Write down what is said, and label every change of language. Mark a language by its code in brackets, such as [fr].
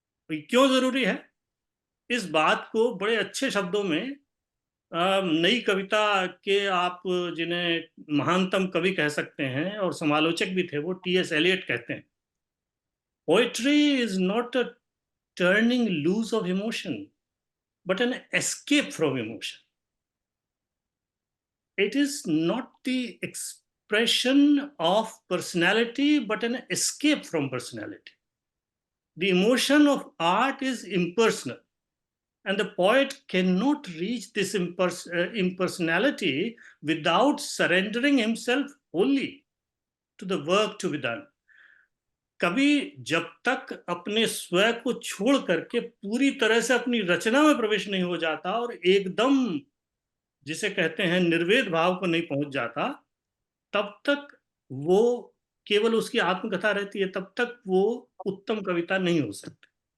[hi] क्यों जरूरी है? इस बात को बड़े अच्छे शब्दों में नई कविता के आप जिन्हें महानतम कवि कह सकते हैं और समालोचक भी थे, वो टी.एस. [en] Eliot [hi] कहते हैं, [en] Poetry is not a turning loose of emotion but an escape from emotion. It is not the expression of personality but an escape from personality. The emotion of art is impersonal, and the poet cannot reach this impersonality without surrendering himself wholly to the work to be done. [hi] कवि जब तक अपने स्वयं को छोड़ करके पूरी तरह से अपनी रचना में प्रवेश नहीं हो जाता और एकदम जिसे कहते हैं निर्वेद भाव को नहीं पहुंच जाता, तब तक वो केवल उसकी आत्मकथा रहती है, तब तक वो उत्तम कविता नहीं हो सकती।